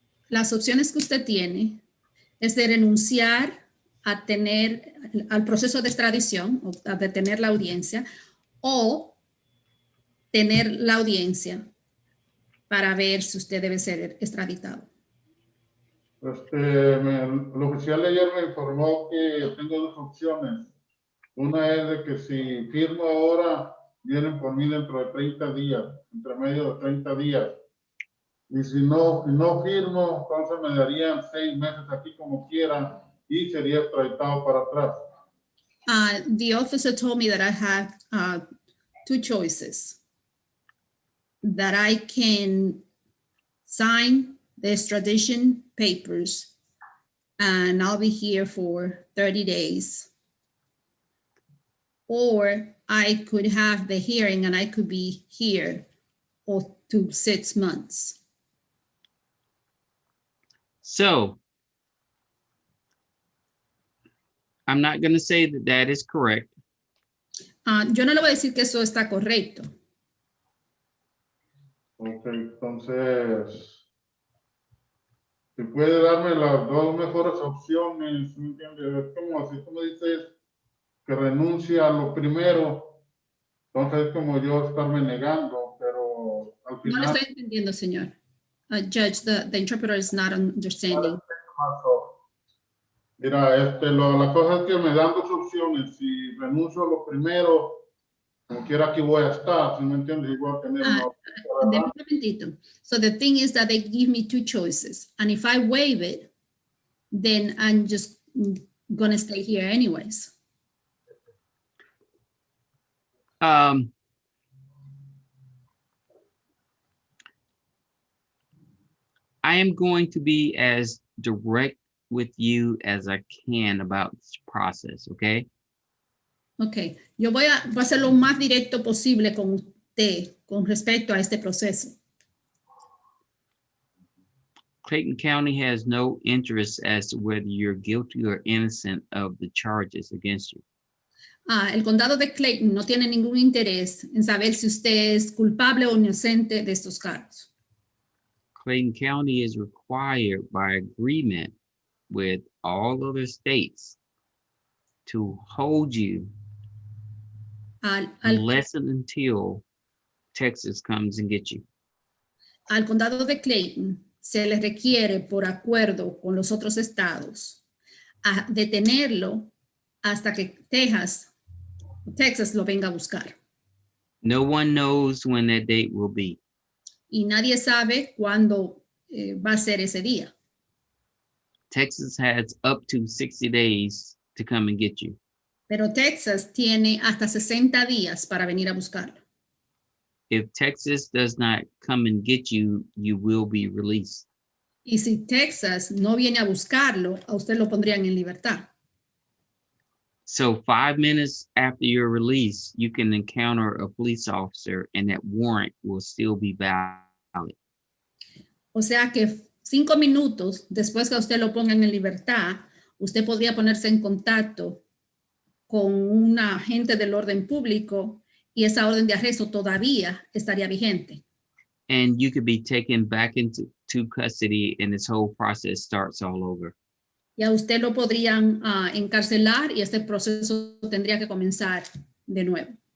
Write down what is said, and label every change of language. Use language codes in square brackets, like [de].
[es] Las opciones que usted tiene es de renunciar a tener al proceso de extradición, o a detener la audiencia, o tener la audiencia para ver si usted debe ser extraditado. El oficial de ayer me informó que tengo dos opciones. Una es de que si firmo ahora, vienen por mí dentro de 30 días, entre medio de 30 días. Y si no firmo, entonces me darían 6 meses aquí como quiera y sería extraditado para atrás. [en] The officer told me that I have two choices. That I can sign the extradition papers and I'll be here for 30 days. Or I could have the hearing and I could be here up to 6 months. So I'm not going to say that that is correct. [es] Yo no le voy a decir que eso está correcto. Ok, entonces, si puede darme las dos mejores opciones, ¿me entiendes? Es como si tú me dices que renuncia a lo primero, entonces es como yo estarme negando, pero al No le final... estoy entendiendo, señor. [en] Judge, the interpreter is not understanding. [es] Mira, la cosa es que me dan dos opciones. Si renuncio a lo primero, como quiera aquí voy a estar, ¿sí me entiendes? Y voy a tener una Deme un momentito. [en] So the thing is that they give me two choices. And if I waive it, then I'm just going to stay here anyways. I am going to be as direct with you as I can about this process, okay? [es] Ok, yo voy a ser lo más directo posible con usted con respecto a este proceso. [en] Clayton County has no interest as to whether you're guilty or innocent of the charges against you. [es] El condado de Clayton no tiene ningún interés en saber si usted es culpable o inocente de estos cargos. [en] Clayton County is required by agreement with all other states to hold you unless and until Texas comes and gets you. [es] Al condado de Clayton se le requiere por acuerdo con los otros estados a detenerlo hasta que Texas lo venga a buscar. [en] No one knows when that date will be. [es] Y nadie sabe cuándo va a ser ese día. [en] Texas has up to 60 days to come and get you. [es] Pero Texas tiene hasta 60 días para venir a buscarlo. [en] If Texas does not come and get you, you will be released. [es] Y si Texas no viene a buscarlo, a usted lo pondrían en libertad. [en] So 5 minutes after your release, you can encounter a police officer and that warrant will still be valid. [es] O sea que 5 minutos después que a usted lo pongan en libertad, usted podría ponerse en contacto con un agente del orden público y esa orden de arresto todavía estaría vigente. [en] And you could be taken back into custody and this whole process starts all over. [es] Y a usted lo podrían encarcelar y este proceso tendría que comenzar de nuevo.